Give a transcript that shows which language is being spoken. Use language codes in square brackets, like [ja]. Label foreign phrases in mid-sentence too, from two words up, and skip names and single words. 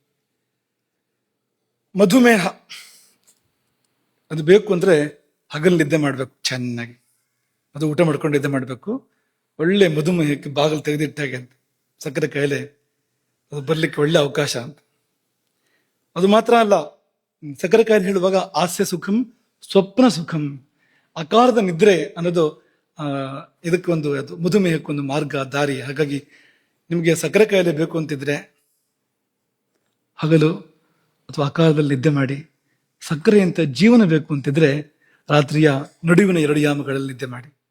[kn] ಮಧುಮೇಹ ಅದು ಬೇಕು ಅಂದ್ರೆ ಹಗಲು ನಿದ್ದೆ ಮಾಡ್ಬೇಕು ಚೆನ್ನಾಗಿ. ಅದು ಊಟ ಮಾಡ್ಕೊಂಡು ನಿದ್ದೆ ಮಾಡ್ಬೇಕು. ಒಳ್ಳೆ ಮಧುಮೇಹಕ್ಕೆ ಬಾಗಿಲು ತೆಗೆದಿಟ್ಟಾಗೆ ಅಂತ. ಸಕ್ಕರೆ ಕಾಯಿಲೆ ಅದು ಬರ್ಲಿಕ್ಕೆ ಒಳ್ಳೆ ಅವಕಾಶ ಅಂತ. ಅದು ಮಾತ್ರ ಅಲ್ಲ, ಸಕ್ಕರೆ ಕಾಯಿಲೆ ಹೇಳುವಾಗ [sa] ಹಾಸ್ಯ ಸುಖಂ ಸ್ವಪ್ನ ಸುಖಂ, [kn] ಅಕಾರದ ನಿದ್ರೆ ಅನ್ನೋದು ಇದಕ್ಕೊಂದು, ಅದು ಮಧುಮೇಹಕ್ಕೊಂದು ಮಾರ್ಗ ದಾರಿ. ಹಾಗಾಗಿ ನಿಮಗೆ ಸಕ್ಕರೆ ಕಾಯಿಲೆ ಬೇಕು ಅಂತಿದ್ರೆ ಹಗಲು ಅಥವಾ ಅಕಾಲದಲ್ಲಿ ನಿದ್ದೆ ಮಾಡಿ. ಸಕ್ಕರೆ ಅಂತ ಜೀವನ ಬೇಕು ಅಂತಿದ್ರೆ ರಾತ್ರಿಯ ನಡುವಿನ 2 ಯಾಮಗಳಲ್ಲಿ ನಿದ್ದೆ ಮಾಡಿ.